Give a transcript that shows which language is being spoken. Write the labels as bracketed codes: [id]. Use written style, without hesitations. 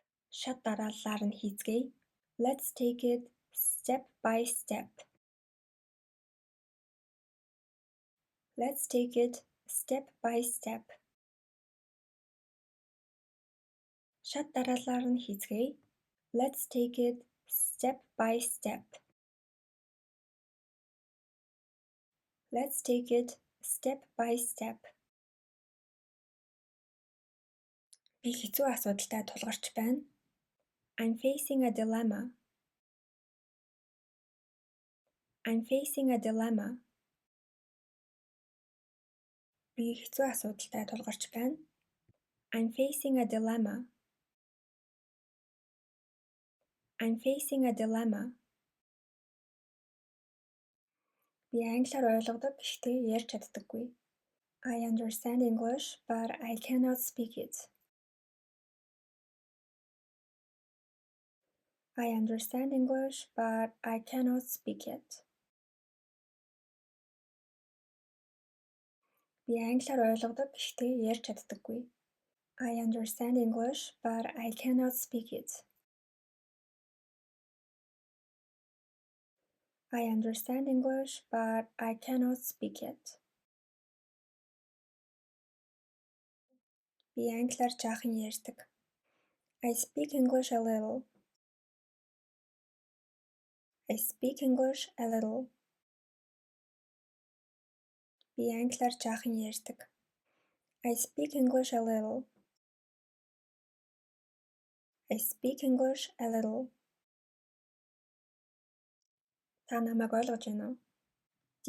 [mn] Шат дарааллаар нь хийцгээе. [en] Let's take it step by step. Let's take it step by step. [mn] Шат дарааллаар нь хийцгээе. [en] Let's take it step by step. Let's take it step by step. [mn] Би хэцүү асуудалтай тулгарч байна. [en] I'm facing a dilemma. I'm facing a dilemma. [mn] Би хэцүү асуудалтай тулгарч байна. [en] I'm facing a dilemma. I'm facing a dilemma. [mn] Би англиар ойлгодог гэхдээ ярьж чаддаггүй. [en] I understand English, but I cannot speak it. I understand English, but I cannot speak it. [mn] Би англиар ойлгодог гэхдээ ярьж чаддаггүй. [en] I understand English, but I cannot speak it. I understand English, but I cannot speak it. [mn] Би англиар жаахан ярьдаг. [en] I speak English a little. I speak English a little. [mn] Би англиар жаахан ярьдаг. [en] I speak English a little. I speak English a little. [mn] Та намайг ойлгож байна уу? [en] Do